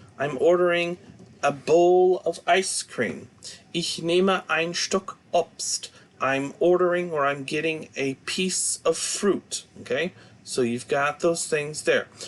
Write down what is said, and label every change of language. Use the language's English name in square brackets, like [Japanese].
[English] I'm ordering a bowl of ice cream. [German] Ich nehme ein Stück Obst. [English] I'm ordering, or I'm getting, a piece of fruit. Okay? So you've got those things there.